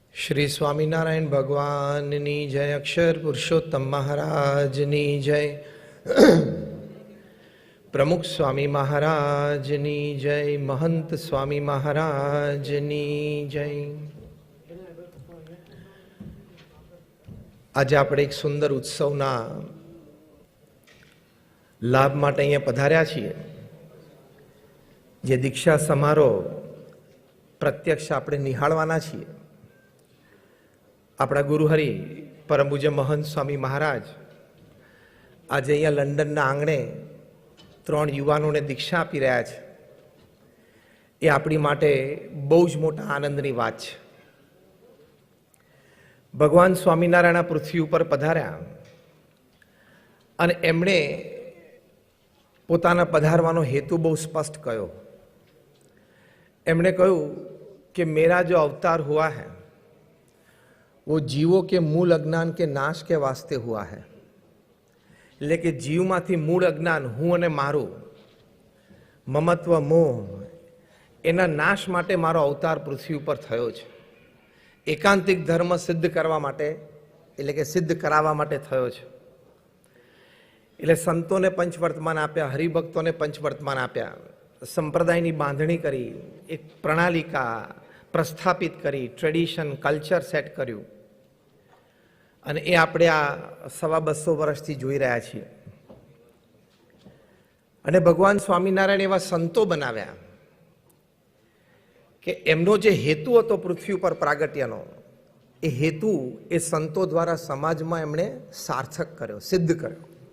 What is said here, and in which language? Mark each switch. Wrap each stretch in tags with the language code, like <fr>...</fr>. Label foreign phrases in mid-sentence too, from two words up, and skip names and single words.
<gu>શ્રી સ્વામીનારાયણ ભગવાનની જય, અક્ષર પુરુષોત્તમ મહારાજની જય, પ્રમુખ સ્વામી મહારાજની જય, મહંત સ્વામી મહારાજની જય। आज આપણે એક સુંદર ઉત્સવના લાભ માટે અહીંયા પધાર્યા છીએ, જે દીક્ષા સમારોહ પ્રત્યક્ષ આપણે નિહાળવાના છીએ। આપણા ગુરુહરિ પરમ પૂજ્ય મહંત સ્વામી મહારાજ આજે અહીંયા લંડનના આંગણે 3 યુવાનોને દીક્ષા આપી રહ્યા છે। એ આપણી માટે બહુ જ મોટા આનંદની વાત છે। ભગવાન સ્વામિનારાયણ પૃથ્વી ઉપર પધાર્યા અને એમણે પોતાના પધારવાનો હેતુ બહુ સ્પષ્ટ કહ્યો। એમણે કહ્યું</gu> <hi>कि मेरा जो अवतार हुआ है वो जीवों के मूल अज्ञान के नाश के वास्ते हुआ है।</hi> <gu>લેકિન જીવ માથી મૂળ અજ્ઞાન હું અને મારું મમત્વ મોહ એના નાશ માટે મારો અવતાર પૃથ્વી પર થયો છે। એકાંતિક ધર્મ સિદ્ધ કરવા માટે એટલે કે સિદ્ધ કરાવા માટે થયો છે। એટલે સંતોને પંચવર્તમાન આપ્યા, હરિભક્તોને પંચવર્તમાન આપ્યા, સંપ્રદાયની બાંધણી કરી, એક પ્રણાલિકા પ્રસ્થાપિત કરી,</gu> <en>tradition culture set</en> <gu>कर्યું અને એ આપણે આ 250 વર્ષથી જોઈ રહ્યા છીએ। અને ભગવાન સ્વામિનારાયણ એવા સંતો બનાવ્યા કે એમનો જે હેતુ હતો પૃથ્વી ઉપર પ્રાગટ્યનો, એ હેતુ એ સંતો દ્વારા સમાજમાં એમણે સાર્થક કર્યો, સિદ્ધ કર્યો।</gu>